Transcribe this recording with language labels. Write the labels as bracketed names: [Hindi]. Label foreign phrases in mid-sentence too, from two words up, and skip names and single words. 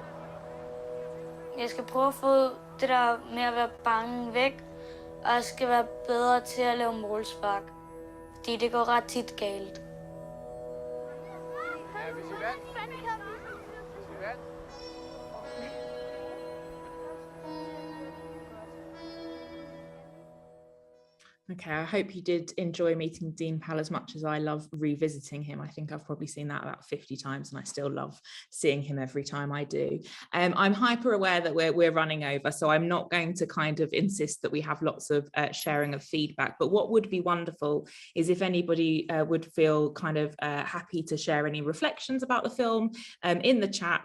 [Danish] Jeg skal prøve at få det der med at være bange væk, og jeg skal være bedre til at lave målspark, fordi det går ret tit galt. Ja, hvis I vandt. Hvis I vandt. [English] Okay, I hope you did enjoy meeting Dean Pal as much as I love revisiting him. I think I've probably seen that about 50 times and I still love seeing him every time I do. I'm hyper aware that we're running over, so I'm not going to kind of insist that we have lots of sharing of feedback, but what would be wonderful is if anybody would feel kind of happy to share any reflections about the film in the chat.